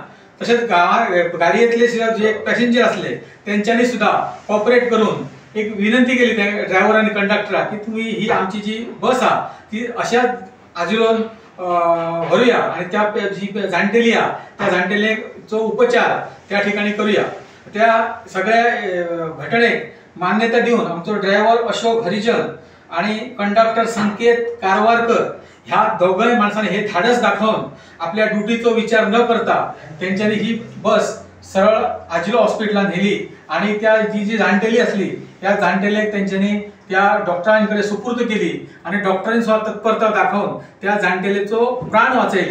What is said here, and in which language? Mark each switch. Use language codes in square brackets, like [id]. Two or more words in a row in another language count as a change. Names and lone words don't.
[kok] तशेंच गाडयेंतले सुद्धा जे पॅसेंजर असले तेंच्यांनी सुद्धा कॉपरेट करून एक विनंती केली त्या ड्रायव्हर आणि कंडक्टराक की तुम्ही ही आमची जी बस आहा ती अशाच आजिलोन व्हरूया आणि त्या जी जाणटेली आहा त्या जाणटेलेचो उपचार त्या ठिकाणी करूया. त्या सगळ्या घटनेक मान्यता दिवन आमचो ड्रायव्हर अशोक हरिजन आणि कंडक्टर संकेत कारवारकर ह्या दोघांय माणसांनी हे धाडस दाखवून आपल्या ड्युटीचो विचार न करता त्यांच्यानी ही बस सरळ आजिलो हॉस्पिटलात नेली आणि त्या जी जाणटेली असली त्या जाणटेलेक त्यांच्यानी त्या डॉक्टरांकडे सुपूर्द केली आणि डॉक्टरांनी सुद्धा तत्परता दाखवून त्या जाणटेलेचो प्राण वाचयले.